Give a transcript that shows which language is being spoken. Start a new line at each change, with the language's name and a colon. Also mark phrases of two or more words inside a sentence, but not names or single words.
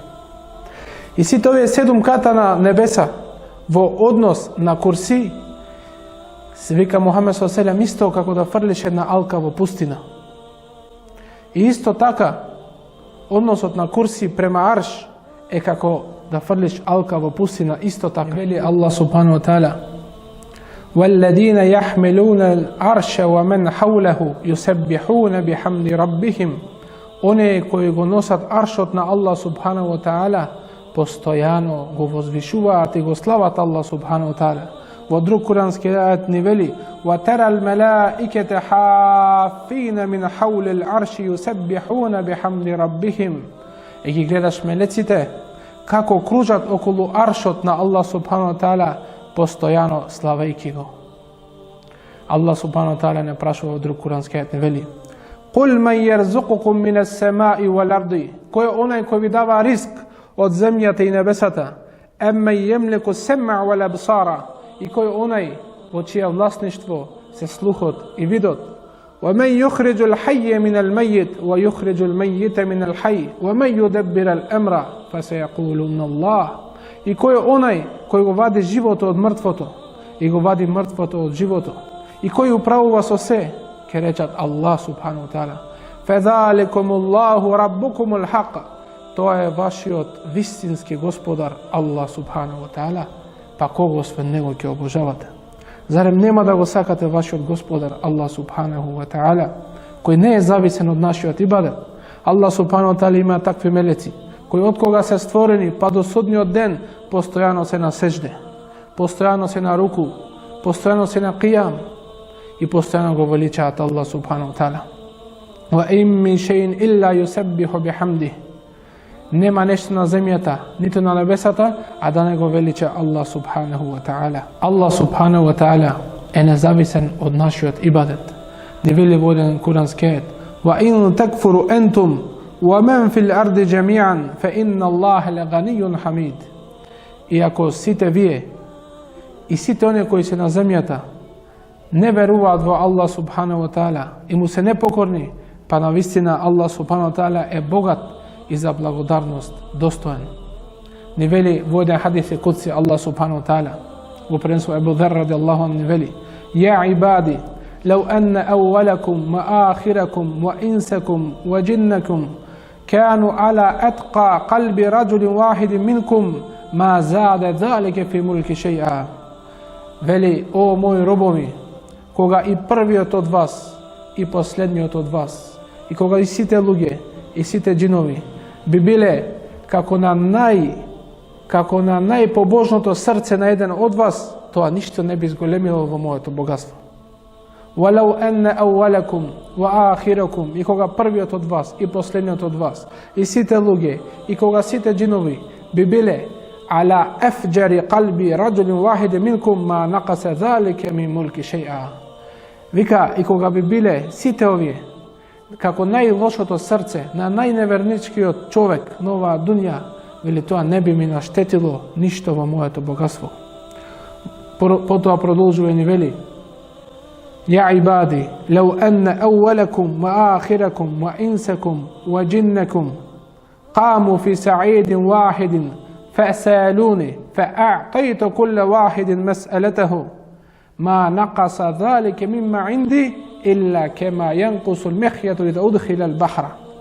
Macedonian: И сите овие 7 ката на небеса во однос на курси, се вика Мухамед ﷺ, исто како да фрлиш една алка во пустина. И исто така, односот на курси према арш е како да фрлиш алка во пустина, исто така.
Arabic: Вели الله سبحانه وتعالى: وَالَّذِينَ يَحْمِلُونَ الْعَرْشَ وَمَنْ حَوْلَهُ يُسَبِّحُونَ بِحَمْدِ رَبِّهِمْ.
Macedonian: Оние кои го носат аршот на
Arabic: الله سبحانه وتعالى
Macedonian: постојано го возвишуваат и го слават
Arabic: الله سبحانه وتعالى.
Macedonian: Во друг курански ајат ни вели:
Arabic: وَتَرَى الْمَلَائِكَةَ حَافِّينَ مِنْ حَوْلِ الْعَرْشِ يُسَبِّحُونَ بِحَمْدِ رَبِّهِمْ.
Macedonian: И ги гледаш мелеците како кружат околу аршот на
Arabic: الله سبحانه وتعالى,
Macedonian: постојано славајки го.
Arabic: الله سبحانه وتعالى
Macedonian: не прашува во друг курански ајат ни вели:
Arabic: قُلْ مَنْ يَرْزُقُكُم مِّنَ السَّمَاءِ وَالْأَرْضِ.
Macedonian: Кој е онај кој ви дава ризк од земјата и небесата?
Arabic: أَمَّنْ يَمْلِكُ السَّمْعَ وَالْأَبْصَارَ.
Macedonian: И кој е онај во чие власништво се слухот и видот?
Arabic: وَمَنْ يُخْرِجُ الْحَيَّ مِنَ الْمَيِّتِ وَيُخْرِجُ الْمَيِّتَ مِنَ الْحَيِّ وَمَنْ يُدَبِّرُ الْأَمْرَ فَسَيَقُولُنَّ اللَّهُ.
Macedonian: И кој е онај кој го вади живото од мртвото и го вади мртвото од живото? И кој управува со се? Ке речат
Arabic: الله سبحانه وتعالى. فَذَلِكُمُ اللَّهُ رَبُّكُمُ الْحَقَّ.
Macedonian: Тоа е вашиот вистински господар
Arabic: الله سبحانه وتعالى.
Macedonian: Па кого освен него ќе обожавате? Зарем нема да го сакате вашиот господар
Arabic: الله سبحانه وتعالى,
Macedonian: кој не е зависен од нашиот ибадет?
Arabic: الله سبحانه وتعالى
Macedonian: има такви мелеци кои од кога се створени па до судниот ден постојано се на сежде, постојано се на руку, постојано се на қијам и постојано го величаат
Arabic: الله سبحانه وتعالى. وَإِن مِّن شَيْءٍ إِلَّا يُسَبِّحُ بِحَمْدِهِ.
Macedonian: Нема нешто на земјата, ниту на небесата, а да не го велича
Arabic: الله سبحانه وتعالى. الله سبحانه وتعالى
Macedonian: е независен од нашиот ибадет. Ни вели во еден курански ајат:
Arabic: وَإِن تَكْفُرُوا أَنْتُمْ وَمَنْ فِي الْأَرْضِ جَمِيعًا فَإِنَّ اللَّهَ لَغَنِيٌّ حَمِيدٌ.
Macedonian: И ако сите вие и сите оние кои се на земјата не веруваат во
Arabic: الله سبحانه وتعالى
Macedonian: и му се непокорни, па навистина
Arabic: الله سبحانه وتعالى
Macedonian: е богат и за благодарност достоен. Ни вели во еден
Arabic: حديث قدسي الله سبحانه وتعالى
Macedonian: го пренесува Абу ذر
Arabic: رضي الله عنه,
Macedonian: ни вели:
Arabic: يا عبادي لو أن أولكم وآخركم وإنسكم وجنكم كانوا على أتقى قلب رجل واحد منكم ما زاد ذلك في ملك شيئا.
Macedonian: Вели: о мои робови, кога и првиот од вас и последниот од вас, и кога и сите луѓе и сите џинови би биле како на најпобожното срце на еден од вас, тоа ништо не би изголемило во моето богатство.
Arabic: وَلَوْ أَنَّ أَوَّلَكُمْ وَآخِرَكُمْ.
Macedonian: И кога првиот од вас и последниот од вас и сите луѓе и кога сите џинови би биле
Arabic: على أفجر قلب رجل واحد منكم ما نقص ذلك من ملك شيئا.
Macedonian: Вика, и кога би биле сите овие како најлошото срце на најневерничкиот човек на оваа дуња, вели тоа не би ми наштетило ништо во моето богатство. Потоа продолжува и ни вели:
Arabic: يا عبادي لو أن أولكم وآخركم وإنسكم وجنكم قاموا في سعيد واحد فسألوني فأعطيت كل واحد مسألته ما نقص ذلك مما عندي إلا كما ينقص المخيط إذا أدخل البحر.